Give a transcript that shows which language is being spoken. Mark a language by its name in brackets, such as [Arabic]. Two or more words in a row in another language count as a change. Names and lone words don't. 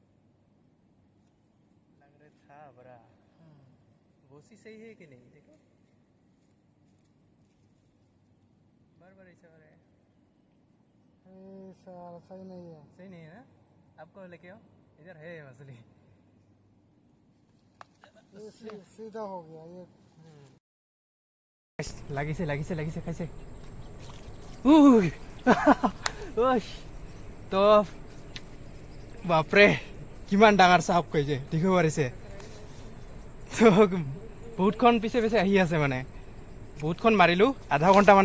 [Hindi] लग रहा था बड़ा, बोसी सही है कि नहीं देखो। बार ऐसा हो रहा है सही नहीं है सही नहीं है ना आपको लेके आओ इधर है मछली सीधा हो गया ये [Assamese] লাগিছে খাইছে তো বাপৰে কিমান ডাঙৰ চাপ কৈছে দেখিব পাৰিছে তো বহুতখন পিছে আহি আছে মানে বহুতখন মাৰিলোঁ আধা ঘণ্টামান